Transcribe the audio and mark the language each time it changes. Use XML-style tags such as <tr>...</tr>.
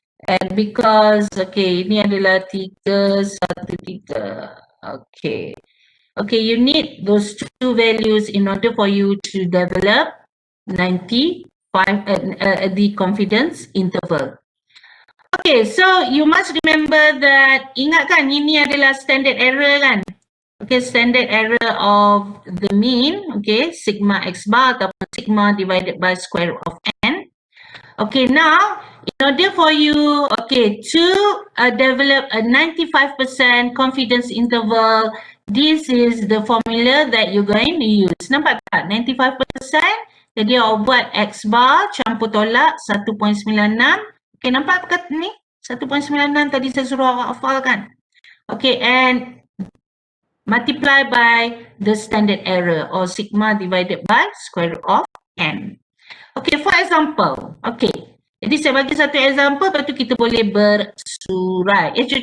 <en>And because,</en> <ms>okay, ini adalah 3, 1, 3. Okay.</ms> <en>Okay, you need those two values in order for you to develop 95, the confidence interval. Okay, so you must remember that,</en> <ms>ingat kan ini adalah standard error kan?</ms> <en>Okay, standard error of the mean, okay, sigma x bar ataupun sigma divided by square root of n. Okay, now in order for you, okay, to develop a 95% confidence interval, this is the formula that you're going to use.</en> <ms>Nampak tak? 95%. Jadi awak buat x bar campur tolak 1.96. Okay, nampak kat ni? 1.96 tadi saya suruh awak hafalkan.</ms> <en>Okay, and multiply by the standard error or sigma divided by square root of n. Okay, for example.</en> <ms>Okay, jadi saya bagi satu example, lepas tu kita boleh bersurai.</ms>